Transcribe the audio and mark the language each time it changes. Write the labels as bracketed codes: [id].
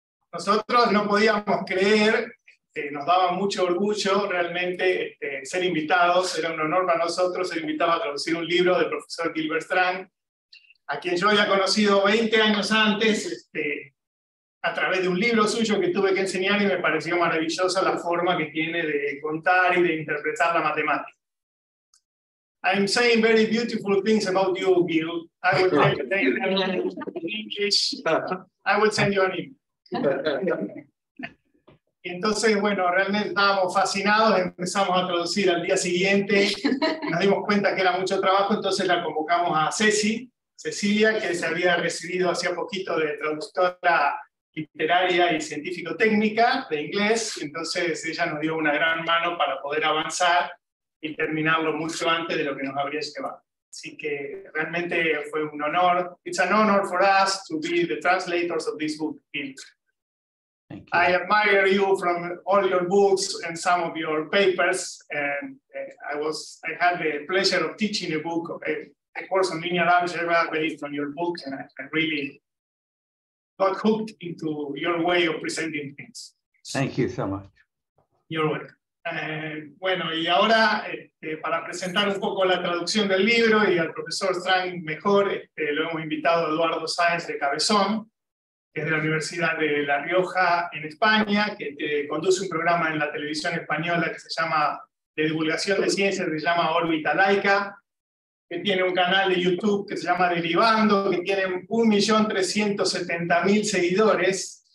[es] Nosotros no podíamos creer, nos daba mucho orgullo realmente ser invitados, era un honor para nosotros ser invitados a traducir un libro del profesor Gilbert Strang, a quien yo había conocido 20 años antes, a través de un libro suyo que tuve que enseñar, y me pareció maravillosa la forma que tiene de contar y de interpretar la matemática. [en] I'm saying very beautiful things about you, Gil. I will tell you in English. I will send you an email. [es] Y entonces, bueno, realmente estábamos fascinados, empezamos a traducir al día siguiente, nos dimos cuenta que era mucho trabajo, entonces la convocamos a Cecilia, que se había recibido hacía poquito de traductora literaria y científico-técnica de inglés, entonces ella nos dio una gran mano para poder avanzar y terminarlo mucho antes de lo que nos habría llevado. Así que realmente fue un honor. [en] It's an honor for us to be the translators of this book. I admire you from all your books and some of your papers, and I had the pleasure of teaching a course on linear algebra based on your book, and I really got hooked into your way of presenting things. Thank you so much. You're welcome. [es] Bueno, y ahora para presentar un poco la traducción del libro y al profesor Strang mejor, lo hemos invitado a Eduardo Sáenz de Cabezón, que es de la Universidad de La Rioja en España, que conduce un programa en la televisión española que se llama, de divulgación de ciencias, que se llama Órbita Laica, que tiene un canal de YouTube que se llama Derivando, que tiene 1.370.000 seguidores.